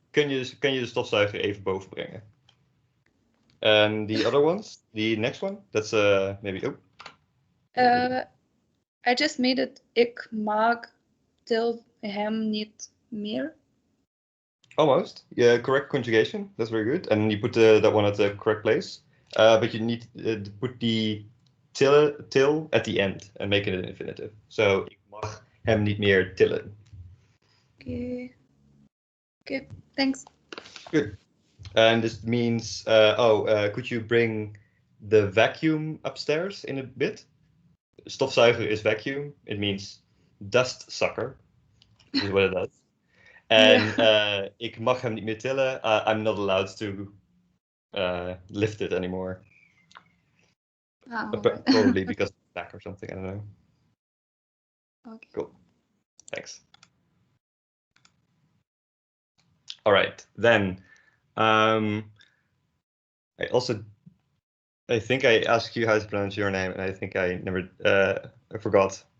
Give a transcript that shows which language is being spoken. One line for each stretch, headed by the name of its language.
Dutch: Kun je de stofzuiger even boven brengen?
English: And the other ones, the next one, that's maybe. I just made it.
Dutch: Ik mag til hem niet meer.
English: Almost. Yeah, correct conjugation. That's very good. And you put that one at the correct place. But you need to put the til at the end and make it an infinitive.
Dutch: So ik mag hem niet meer tillen.
English: Okay. Okay. Thanks. Good. And this means, could you bring the vacuum upstairs in a bit? Stofzuiger is vacuum. It means dust sucker, is what it does.
Dutch: And ik mag hem niet meer tillen.
English: I'm not allowed to lift it anymore. Probably because it's back or something. I don't know. Okay. Cool. Thanks. All right. Then I think I asked you how to pronounce your name, and I think I never I forgot.